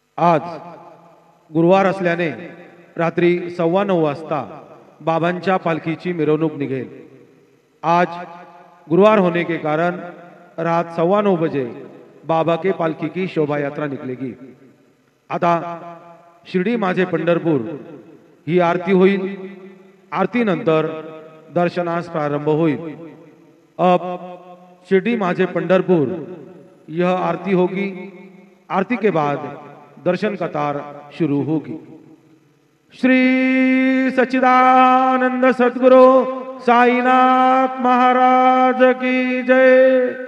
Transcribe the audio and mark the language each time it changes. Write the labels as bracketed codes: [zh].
[mr] आज गुरुवार असल्याने रात्री 9:15 वाजता बाबांच्या पालखीची मिरवणूक निघेल। [hi] आज गुरुवार होने के कारण रात 9:15 बजे बाबा के पालखी की शोभा यात्रा निकलेगी। [mr] आता शिर्डी माझे पंढरपूर ही आरती होईल। आरती नंतर दर्शनास प्रारंभ होईल। [hi] अब शिर्डी माझे पंढरपुर यह आरती होगी। आरती के बाद दर्शन कतार शुरू होगी। श्री सच्चिदानंद सद्गुरु साईनाथ महाराज की जय।